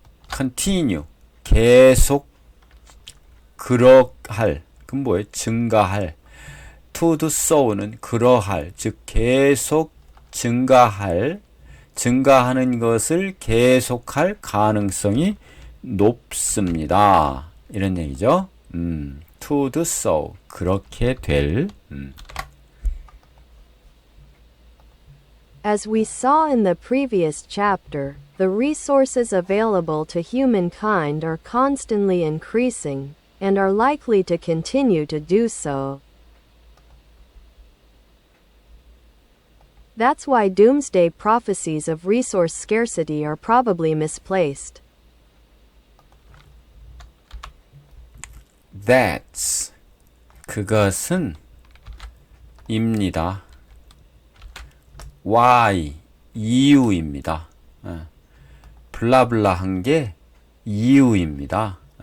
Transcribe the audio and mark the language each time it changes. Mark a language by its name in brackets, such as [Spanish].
[Korean] continue 계속 그러할 그럼 뭐예요? 증가할 [English] to do so [Korean] 는 그러할 즉 계속 증가하는 것을 계속할 가능성이 높습니다. 이런 얘기죠. [English] to do so [Korean] 그렇게 될 [English] As we saw in the previous chapter, the resources available to humankind are constantly increasing, and are likely to continue to do so. That's why doomsday prophecies of resource scarcity are probably misplaced. [Korean] That's 그것은 입니다. why 이유입니다. 블라블라한 게 이유입니다.